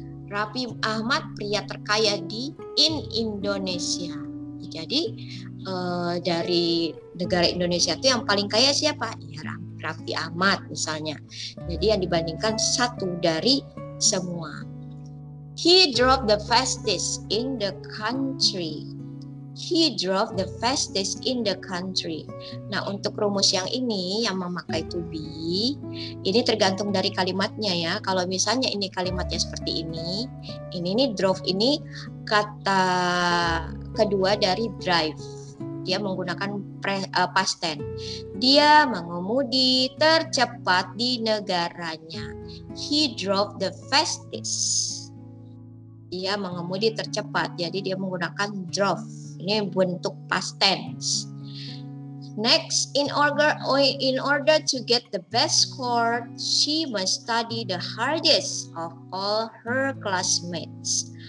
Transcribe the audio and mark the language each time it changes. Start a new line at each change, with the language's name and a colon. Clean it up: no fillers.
Indonesian: Raffi Ahmad pria terkaya
English: in
Indonesian: Indonesia. Jadi dari negara Indonesia itu yang paling kaya siapa? Ya, Raffi Ahmad misalnya. Jadi yang dibandingkan satu dari semua.
English: He drove the fastest in the country. He drove the fastest in the country.
Indonesian: Nah, untuk rumus yang ini yang memakai to be, ini tergantung dari kalimatnya ya. Kalau misalnya ini kalimatnya seperti ini nih drove ini kata kedua dari drive. Dia menggunakan past tense. Dia mengemudi tercepat di negaranya.
English: He drove the fastest.
Indonesian: Dia mengemudi tercepat. Jadi dia menggunakan drove. Ini bentuk past tense.
English: Next, in order to get the best score, she must study the hardest of all her classmates.